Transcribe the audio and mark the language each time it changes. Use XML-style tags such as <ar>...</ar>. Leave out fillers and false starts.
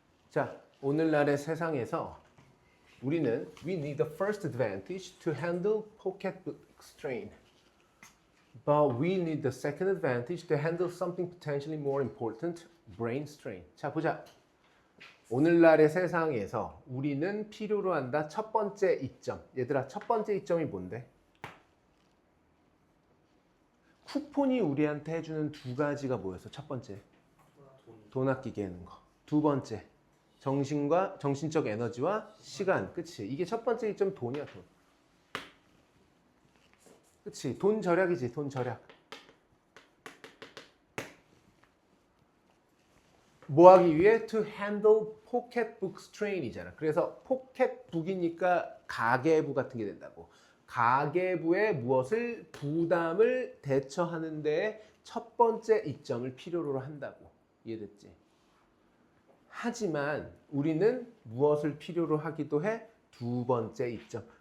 <ko>자, 오늘날의 세상에서 우리는</ko> <en>we need the first advantage to handle pocketbook strain. But we need the second advantage to handle something potentially more important, brain strain.</en> <ko>자, 보자. 오늘날의 세상에서 우리는 필요로 한다. 첫 번째 이점. 얘들아, 첫 번째 이점이 뭔데? 쿠폰이 우리한테 해주는 두 가지가 뭐였어? 첫 번째. 돈 아끼게 하는 거. 두 번째. 정신적 에너지와 시간. 그치? 이게 첫 번째 이점 돈이야, 돈. 그치? 돈 절약이지, 돈 절약. 뭐 하기 위해?</ko> <en>To handle pocketbook strain이잖아.</en> <ko>그래서 포켓북이니까 가계부 같은 게 된다고. 가계부의 무엇을 부담을 대처하는 데 첫 번째 이점을 필요로 한다고. 이해됐지? 하지만 우리는 무엇을 필요로 하기도 해? 두 번째 이점.</ko>